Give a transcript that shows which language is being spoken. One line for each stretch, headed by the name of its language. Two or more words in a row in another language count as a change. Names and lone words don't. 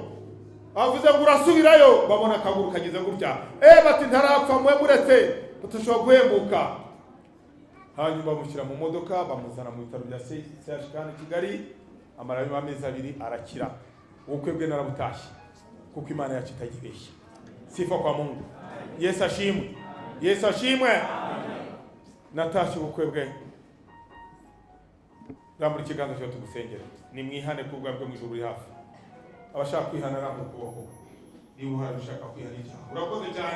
Kinyarwanda: Avuze ngo urasubirayo, babona akaguru kageze gutya. Bati ntarapfa mwe muretse tushobora guhembuka. Hanyuma bamushyira mu modoka, bamuzana mu bitaro bya CHK Kigali. Amarayo amezi 2 arakira. Ubukwe bwe narabutashye kuko Imana yacu itagibeshya.
Swahili: Sifa kwa Mungu.
Kinyarwanda: Yesu ashimwe. Yesu ashimwe. Natashye ubukwe bwe. Rambura ikiganza cyo tugusengera. Ni mwihane kubwa bwe mu ijuru uri hafi. Abashaka kwihana rambura ukuboko. Niba uhari ushaka kwihanisha, urakoze cyane.